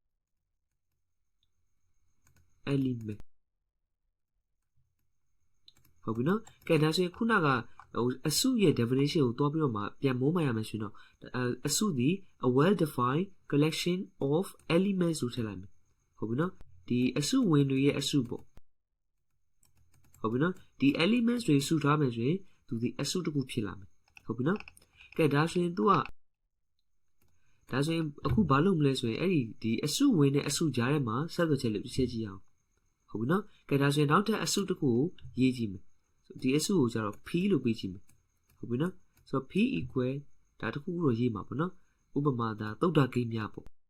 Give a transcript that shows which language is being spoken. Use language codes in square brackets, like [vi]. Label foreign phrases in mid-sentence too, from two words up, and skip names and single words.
[my] element ဟုတ်ပြီနော်ကဲဒါဆိုရင်ခုနကအစုရဲ့ definition ကိုတွားပြီးတော့မှပြန်မိုးမှရမယ်ဆိုရင်တော့အစုသည် [en] a well defined collection of elements [my] လို့ထည့်လိုက်မယ်ဟုတ်ပြီ နော်ဒီအစုဝင်တွေရဲ့အစုပေါ့ဟုတ်ပြီနော်ဒီ elements တွေစုထားမယ်ဆိုရင်သူဒီအစုတစ်ခုဖြစ်လာမယ်ဟုတ်ပြီနော်ကဲဒါဆိုရင်သူကဒါဆိုရင်အခုဘာလုပ်မလဲဆိုရင်အဲ့ဒီအစုဝင်နဲ့အစုကြားထဲမှာဆက်သွယ်ချက်လေးတစ်ချက်ကြည့်အောင်ဟုတ်ပြီနော်ကဲဒါဆိုရင်နောက်ထပ်အစုတစ်ခုကိုရေးကြည့်မယ်ဒီအစုကိုကျတော့ p လို့ပေးကြည့်မယ်ဟုတ်ပြီနော်ဆိုတော့ p equal ဒါတစ်ခုခုတော့ရေးမှာပေါ့နော်ဥပမာဒါသုဒ္ဓကိန်းများပေါ့